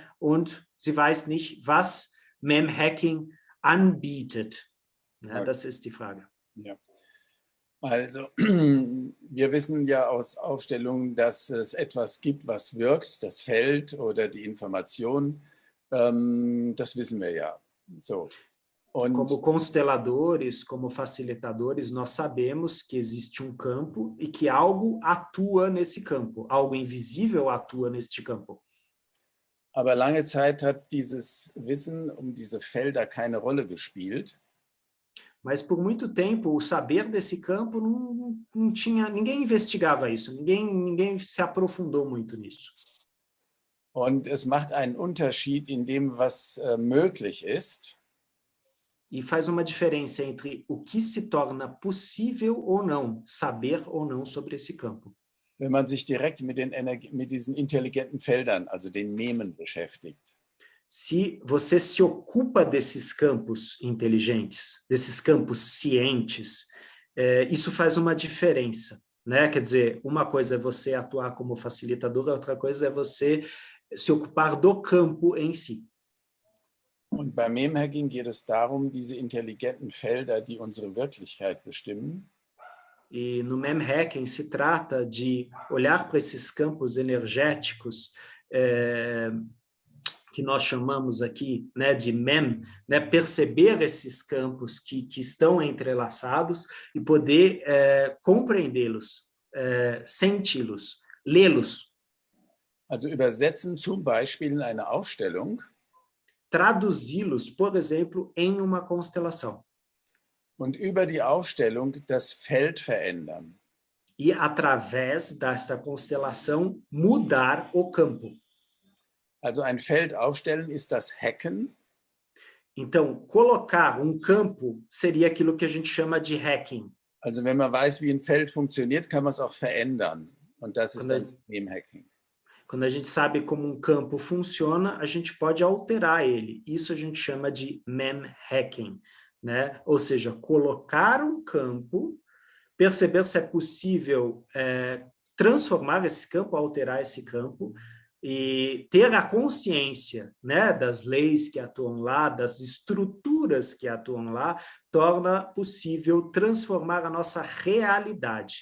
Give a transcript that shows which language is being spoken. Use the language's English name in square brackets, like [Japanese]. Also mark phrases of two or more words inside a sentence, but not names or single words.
[German] Und sie weiß nicht, was Mem-Hacking anbietet. Ja, das ist die Frage. Ja. Also, wir wissen ja aus Aufstellungen, dass es etwas gibt, was wirkt, das Feld oder die Information. Das wissen wir ja. So. Und [Portuguese] como consteladores, como facilitadores, nós sabemos que existe campo e que algo atua nesse campo. Algo invisível atua neste campo. [German] Aber lange Zeit hat dieses Wissen um diese Felder keine Rolle gespielt. [Portuguese] Mas por muito tempo o saber desse campo não tinha, ninguém investigava isso, ninguém se aprofundou muito nisso. [German] Und es macht einen Unterschied in dem, was möglich ist. [Portuguese] E faz uma diferença entre o que se torna possível ou não, saber ou não sobre esse campo. [German] Wenn man sich direkt mit diesen intelligenten Feldern, also den Memen, beschäftigt. [Portuguese] Se você se ocupa desses campos inteligentes, desses campos cientes, isso faz uma diferença, né? Quer dizer, uma coisa é você atuar como facilitador, outra coisa é você se ocupar do campo em si. [German] Und beim Mem-Hacking geht es darum, diese intelligenten Felder, die unsere Wirklichkeit bestimmen. [Portuguese] E no Mem-Hacking se trata de olhar para esses campos energéticos que nós chamamos aqui, né, de Mem, né, perceber esses campos que estão entrelaçados e poder compreendê-los, senti-los, lê-los. [German] Also übersetzen zum Beispiel in eine Aufstellung. [Portuguese] Traduzi-los, por exemplo, em uma constelação. [German] Und über die Aufstellung das Feld verändern. [Portuguese] E através desta constelação mudar o campo. [German] Also ein Feld aufstellen ist das Hacken. [Portuguese] Então, colocar campo seria aquilo que a gente chama de hacking. [German] Also wenn man weiß, wie ein Feld funktioniert, kann man es auch verändern. Und das ist dann Mem-Hacking. [Portuguese] Quando a gente sabe como campo funciona, a gente pode alterar ele. Isso a gente chama de Mem-Hacking, né? Ou seja, colocar campo, perceber se é possível transformar esse campo, alterar esse campo, e ter a consciência, né, das leis que atuam lá, das estruturas que atuam lá, torna possível transformar a nossa realidade.